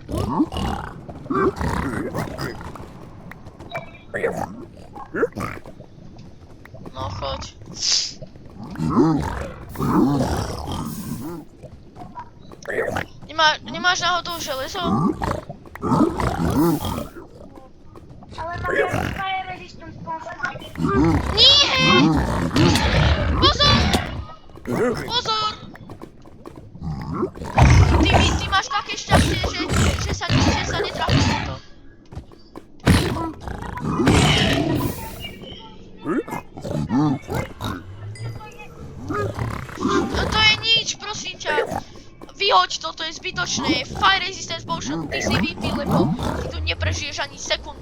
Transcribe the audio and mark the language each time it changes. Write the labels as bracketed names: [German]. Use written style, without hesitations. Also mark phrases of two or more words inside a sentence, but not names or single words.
[Slovak] No, choď. Nemáš náhodou železo? Ale mám ja [English] fire resistance [Slovak] pomôcť. Nie! Pozor! Pozor! Ty máš také šťastie, že sa netrafíš na to. No to je nič, prosím ťa. Vyhoď to, to je zbytočné. [English] Fire resistance potion, [Slovak] ty si vypí, lebo ty tu neprežiješ ani sekundu.